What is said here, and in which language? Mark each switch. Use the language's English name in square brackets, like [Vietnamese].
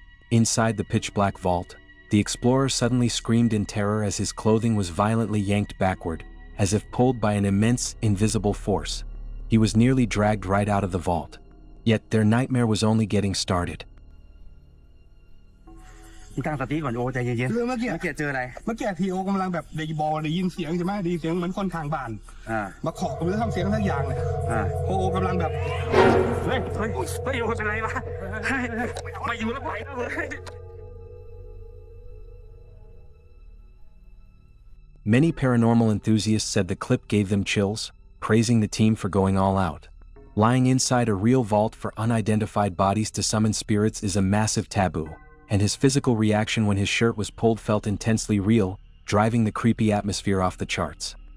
[English] Inside the pitch-black vault, the explorer suddenly screamed in terror as his clothing was violently yanked backward, as if pulled by an immense, invisible force. He was nearly dragged right out of the vault. Yet their nightmare was only getting started. [Thai] ตั้งสติก่อนโอใจเย็นๆ คือเมื่อกี้ เจออะไร เมื่อกี้ทีโอกำลังแบบได้ยินเสียงใช่ไหมได้ยินเสียงเหมือนคนทางบ้านมาเคาะหรือทำเสียงทั้งอย่างเนี่ยโอกำลังแบบ เฮ้ยโอเป็นไรวะมาอยู่แล้วไปแล้วเลย [English] Many paranormal enthusiasts said the clip gave them chills, praising the team for going all out. Lying inside a real vault for unidentified bodies to summon spirits is a massive taboo, and his physical reaction when his shirt was pulled felt intensely real, driving the creepy atmosphere off the charts.